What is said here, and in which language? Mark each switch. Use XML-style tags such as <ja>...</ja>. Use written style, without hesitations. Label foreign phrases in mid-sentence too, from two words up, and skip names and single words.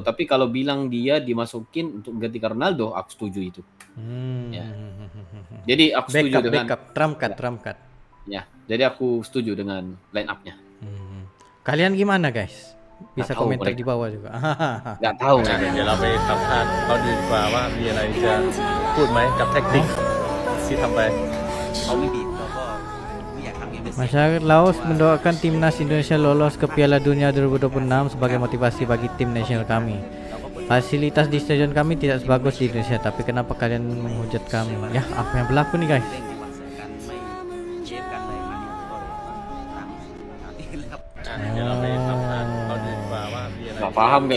<id>Tapi kalau bilang dia dimasukin untuk gantikan Ronaldo, aku setuju itu. Ya. Jadi aku setuju dengan trump cut. Ya, jadi aku setuju dengan line up-nya. Kalian gimana guys? Bisa Nggak tahu komentar mereka. di bawah juga. Nggak tahu.</id> <th>เดี๋ยวเราไปสัมภาษณ์เขาดูดีกว่าว่ามีอะไรจะพูดไหมกับแท็กติกที่ทำไป</th> <id>Masyarakat Laos mendoakan timnas Indonesia lolos ke Piala Dunia 2026 sebagai motivasi bagi tim nasional kami. Fasilitas di stadion kami tidak sebagus di Indonesia, tapi kenapa kalian menghujat kami? Ya, apa yang berlaku nih guys? Nggak paham guys.</id>